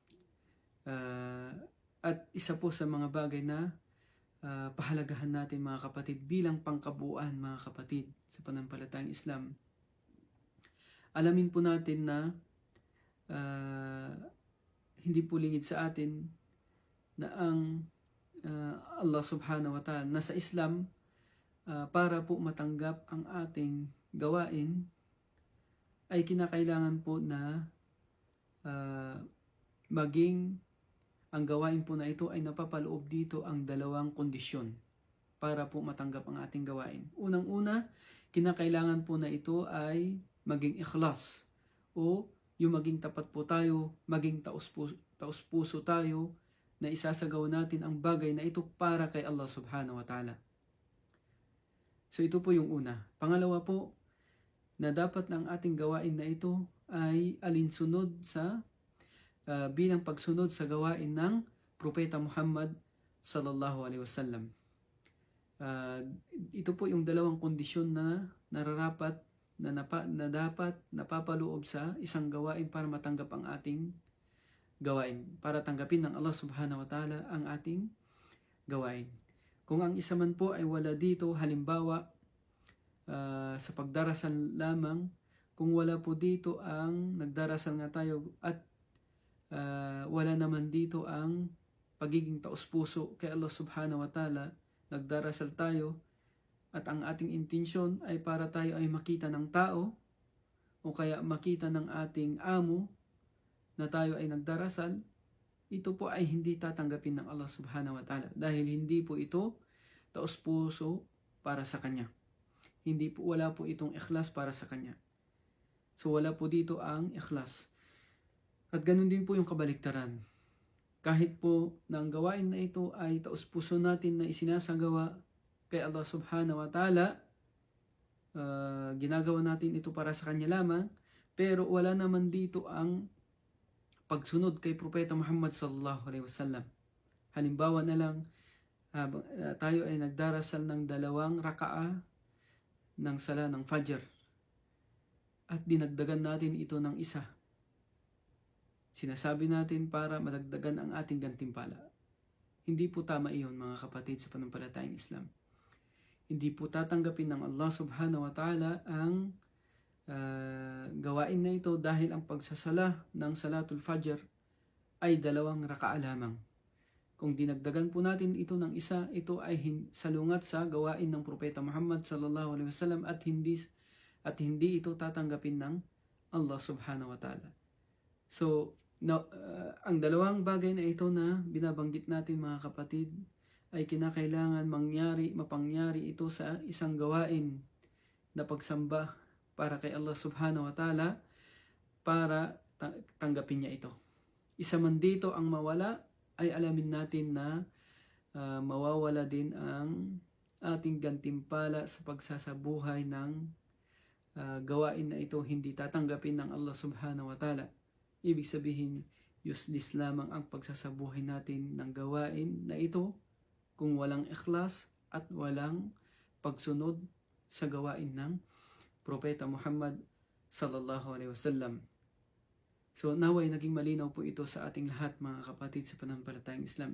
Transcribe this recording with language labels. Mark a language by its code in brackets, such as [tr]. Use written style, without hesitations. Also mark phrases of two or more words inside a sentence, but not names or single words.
[tl] At isa po sa mga bagay na pahalagahan natin mga kapatid bilang pangkabuuan mga kapatid sa pananampalatayang Islam, alamin po natin na hindi po lingid sa atin na ang Allah [ar] سبحانه وتعالى [tl] nasa Islam para po matanggap ang ating gawain, ay kinakailangan po na maging ang gawain po na ito ay napapaloob dito ang dalawang kondisyon para po matanggap ang ating gawain. Unang-una, kinakailangan po na ito ay maging ikhlas, o yung maging tapat po tayo, maging taos-puso tayo na isasagawa natin ang bagay na ito para kay Allah [ar] سبحانه وتعالى. [tl] So ito po yung una. Pangalawa po, na dapat ng ating gawain na ito ay alinsunod sa bilang pagsunod sa gawain ng Propeta Muhammad [ar] صلى الله عليه وسلم. [tl] Ito po yung dalawang kondisyon na nararapat na dapat napapaloob sa isang gawain para matanggap ang ating gawain, para tanggapin ng Allah [ar] سبحانه وتعالى [tl] ang ating gawain. Kung ang isa man po ay wala dito, halimbawa sa pagdarasal lamang, kung wala po dito ang nagdarasal nga tayo at wala naman dito ang pagiging taos-puso kay Allah [ar] سبحانه وتعالى, [tl] nagdarasal tayo at ang ating intensyon ay para tayo ay makita ng tao o kaya makita ng ating amo na tayo ay nagdarasal, ito po ay hindi tatanggapin ng Allah [ar] سبحانه وتعالى [tl] dahil hindi po ito taos-puso para sa Kanya. Wala po itong ikhlas para sa Kanya. So wala po dito ang ikhlas. At ganun din po yung kabaliktaran. Kahit po na ang gawain na ito ay taos-puso natin na isinasagawa kay Allah [ar] سبحانه وتعالى, [tl] ginagawa natin ito para sa Kanya lamang, pero wala naman dito ang pagsunod kay Propeta Muhammad [ar] صلى الله عليه وسلم. [tl] Halimbawa na lang, tayo ay nagdarasal ng 2 raka'a ng sala ng Fajr at dinagdagan natin ito ng 1. Sinasabi natin para madagdagan ang ating gantimpala. Hindi po tama iyon mga kapatid sa pananampalatayang Islam. Hindi po tatanggapin ng Allah [ar] سبحانه وتعالى [tl] ang gawain na ito dahil ang pagsasala ng [ar] صلاة الفجر [tl] ay 2 raka'a lamang. Kung dinagdagan po natin ito ng 1, ito ay salungat sa gawain ng Propeta Muhammad [ar] صلى الله عليه وسلم [tl] at hindi ito tatanggapin ng Allah [ar] سبحانه وتعالى. [tl] So, ang 2 bagay na ito na binabanggit natin mga kapatid ay kinakailangan mapangyari ito sa isang gawain na pagsamba para kay Allah [ar] سبحانه وتعالى [tl] para tanggapin niya ito. Isa man dito ang mawala, ay alamin natin na mawawala din ang ating gantimpala sa pagsasabuhay ng gawain na ito hindi tatanggapin ng Allah [ar] سبحانه وتعالى. [tl] Ibig sabihin, Useless lamang ang pagsasabuhay natin ng gawain na ito kung walang ikhlas at walang pagsunod sa gawain ng Propeta Muhammad [ar] صلى الله عليه وسلم. [tl] So naway naging malinaw po ito sa ating lahat mga kapatid sa pananampalatayang Islam.